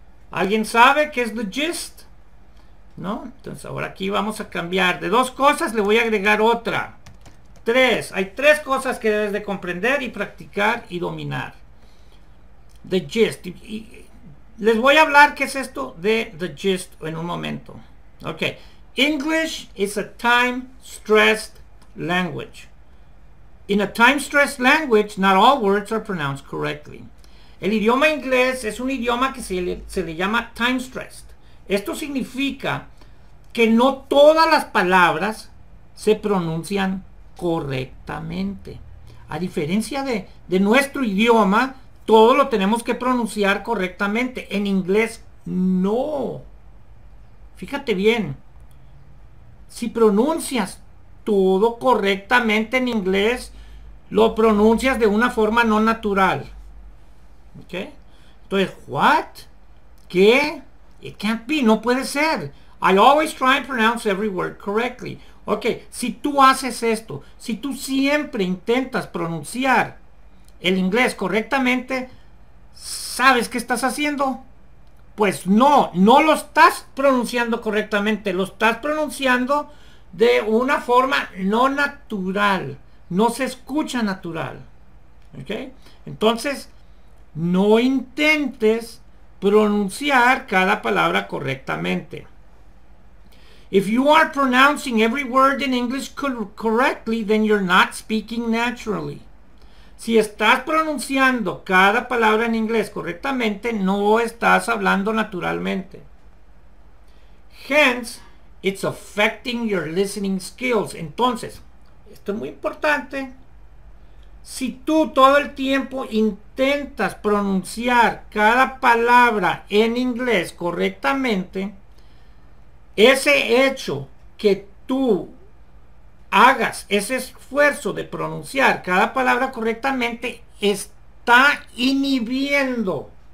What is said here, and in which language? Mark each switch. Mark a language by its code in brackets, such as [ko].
[es] ¿Alguien sabe qué es the gist? ¿No? Entonces ahora aquí vamos a cambiar. De 2 cosas le voy a agregar otra. 3. Hay 3 cosas que debes de comprender y practicar y dominar. The gist. Les voy a hablar qué es esto de the gist en un momento. Ok. [en] English is a time-stressed language. In a time-stressed language, not all words are pronounced correctly. [es] El idioma inglés es un idioma que se le llama time-stressed. Esto significa que no todas las palabras se pronuncian correctamente. A diferencia de nuestro idioma, todo lo tenemos que pronunciar correctamente. En inglés, no. Fíjate bien. Si pronuncias todo correctamente en inglés, lo pronuncias de una forma no natural. ¿Ok? Entonces, ¿what? ¿Qué? [en] It can't be, [es] no puede ser. [en] I always try and pronounce every word correctly. [es] Ok, si tú haces esto, si tú siempre intentas pronunciar el inglés correctamente, ¿sabes qué estás haciendo? Pues no lo estás pronunciando correctamente, lo estás pronunciando de una forma no natural, no se escucha natural. ¿Ok? Entonces, no intentes pronunciar cada palabra correctamente. [en] If you are pronouncing every word in English correctly, then you're not speaking naturally. [es] Si estás pronunciando cada palabra en inglés correctamente, no estás hablando naturalmente. [en] Hence, it's affecting your listening skills. [es] Entonces, esto es muy importante. Si tú todo el tiempo intentas pronunciar cada palabra en inglés correctamente, ese hecho que tú hagas ese esfuerzo de pronunciar cada palabra correctamente está inhibiendo,